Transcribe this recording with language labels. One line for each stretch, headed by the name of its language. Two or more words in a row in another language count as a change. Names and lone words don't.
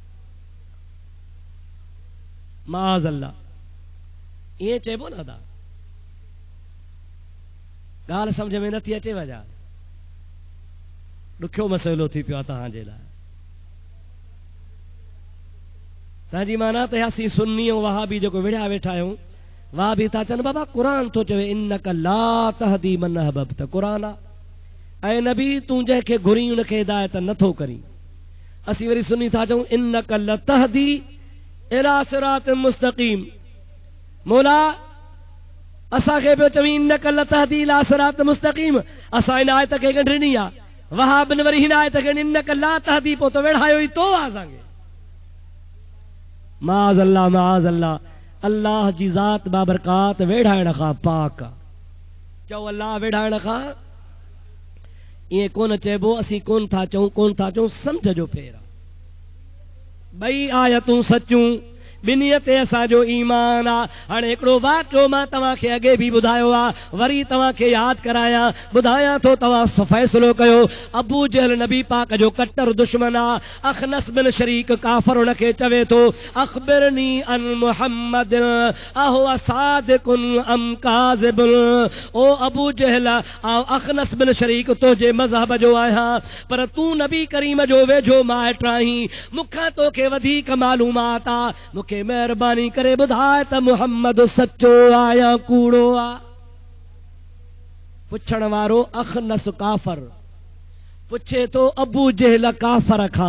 Arabic: معاذ الله
Sindhi: ईअं चइबो न था, ॻाल्हि सम्झ में नथी अचे वॼा, ॾुखियो मसइलो थी पियो आहे तव्हांजे लाइ। तव्हांजी माना त असीं सुन्नी ऐं वहाबी जेको विढ़िया वेठा आहियूं, वहाबी था चवनि बाबा क़ुरान थो चवे
Arabic: إنك لا تهدي من أحببت,
Sindhi: क़ुरान आहे, ऐं नबी तूं जंहिंखे घुरी उनखे हिदायत नथो करी। असीं वरी सुन्नी था चऊं
Arabic: إنك لتهدي إلى صراط مستقيم.
Sindhi: मौला असांखे पियो चवी
Arabic: إنك لتهدي إلى صراط مستقيم,
Sindhi: असां हिन आयत खे ॻंढणी आहे। वहाबिन वरी हिन आयत खे
Arabic: إنك لا تهدي,
Sindhi: पोइ त वेढ़ायो ई तो आहे असांखे।
Arabic: معاذ الله معاذ الله,
Sindhi: अल्लाह जी ज़ात बाबरकात वेढ़ाइण खां पाक आहे। चओ अल्लाह वेढ़ाइण खां, ईअं कोन चइबो, असीं कोन था चऊं, सम्झ जो फेर आहे। ॿई आयतूं सचूं, ॿिन्हीअ ते असांजो ईमान आहे। हाणे हिकिड़ो वाक़ियो मां तव्हांखे अॻे बि ॿुधायो आहे, वरी तव्हांखे यादि करायां, ॿुधायां थो, तव्हां फ़ैसिलो कयो। अबू जहल नबी पाक जो कट्टर दुश्मन आहे। अखनस बिन शरीक काफ़र हुनखे चवे थो
Arabic: أخبرني عن محمد أهو صادق أم كاذب.
Sindhi: ओ अबू जहल, अखनस बिन शरीक तुंहिंजे मज़हब जो आहियां, पर तूं नबी करीम जो वेझो माइट आहीं, मूंखां तोखे वधीक मालूमात आहे। मूंखे महिरबानी करे ॿुधाए त मुहम्मद सचो आहे या कूड़ो आहे। पुछण वारो अखनस काफ़र पुछे थो अबू जहल काफ़र खां।